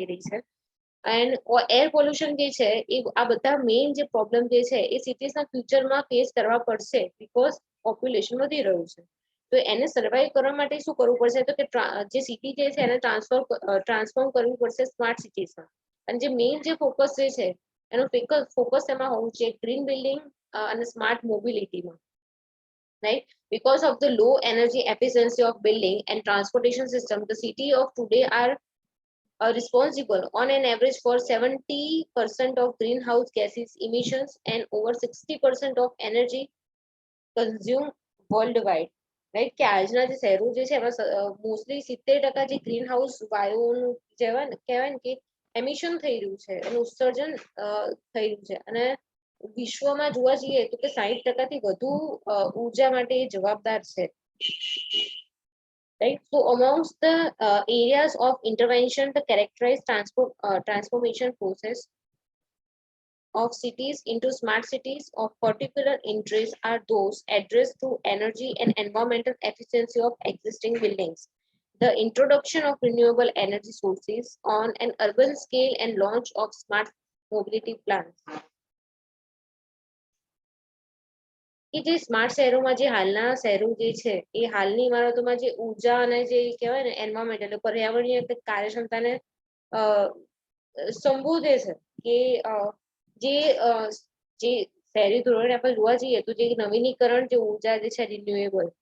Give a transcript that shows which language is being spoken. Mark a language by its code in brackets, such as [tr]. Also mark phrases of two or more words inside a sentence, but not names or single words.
[gu] રહી છે [en] and air pollution [gu] જે છે એ આ બધા મેઇન જે પ્રોબ્લેમ જે છે એ સિટીઝના ફ્યુચરમાં ફેસ કરવા પડશે બીકોઝ પોપ્યુલેશન વધી રહ્યું છે તો એને સર્વાઈવ કરવા માટે શું કરવું પડશે તો કે જે સિટી જે છે એને ટ્રાન્સફોર્મ કરવું પડશે સ્માર્ટ સિટીઝમાં અને જે મેઇન જે ફોકસ જે છે એનો ફોકસ એમાં હોવું છે [en] green building [gu] અને સ્માર્ટ મોબિલિટીમાં [en] right because of the low energy efficiency of building and transportation system the city of today are responsible on an average for 70% of greenhouse gases emissions and over 60% of energy consumed worldwide [gu] રાઈટ કે આજના જે શહેરો જે છે એમાં મોસ્ટલી 70% જે [en] green house [gu] વાયુઓનું કહેવાય ને કે એમિશન થઈ રહ્યું છે એનું ઉત્સર્જન થઈ રહ્યું છે અને વિશ્વમાં જોવા જઈએ તો કે 60% વધુ ઉર્જા માટે જવાબદાર છે. [en] Right. So amongst the areas of intervention, the characterized transformation process of cities into smart cities of particular interest are those addressed to energy and environmental efficiency of existing buildings, the introduction of renewable energy sources on an urban scale, and launch of smart mobility plans. [gu] કે જે સ્માર્ટ શહેરોમાં જે હાલના શહેરો જે છે એ હાલની ઇમારતોમાં જે ઉર્જા અને જે કહેવાય ને એન્વાયરમેન્ટ એટલે પર્યાવરણીય કાર્યક્ષમતાને સંબોધે છે કે જે જે શહેરી ધોરણે આપણે જોવા જઈએ તો જે નવીનીકરણ જે ઉર્જા જે છે રિન્યુએબલ